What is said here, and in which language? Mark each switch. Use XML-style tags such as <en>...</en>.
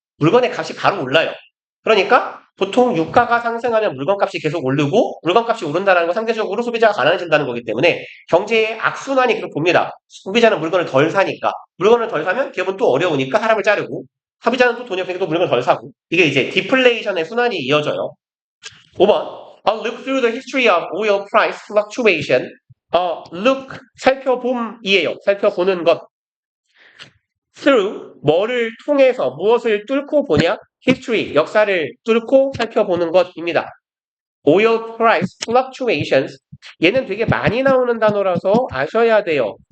<ko>물건의 값이 바로 올라요. 그러니까 보통 유가가 상승하면 물건값이 계속 오르고 물건값이 오른다는 건 상대적으로 소비자가 가난해진다는 거기 때문에 경제의 악순환이 계속 봅니다. 소비자는 물건을 덜 사니까 물건을 덜 사면 기업은 또 어려우니까 사람을 자르고 소비자는 또 돈이 없으니까 또 물건을 덜 사고 이게 이제 디플레이션의 순환이 이어져요.</ko> <en>5번 I'll look through the history of oil price fluctuation.</en> <ko>look 살펴봄이에요. 살펴보는 것. through 뭐를 통해서 무엇을 뚫고 보냐? history 역사를 뚫고 살펴보는 것입니다. oil price fluctuations 얘는 되게 많이 나오는 단어라서 아셔야 돼요.</ko>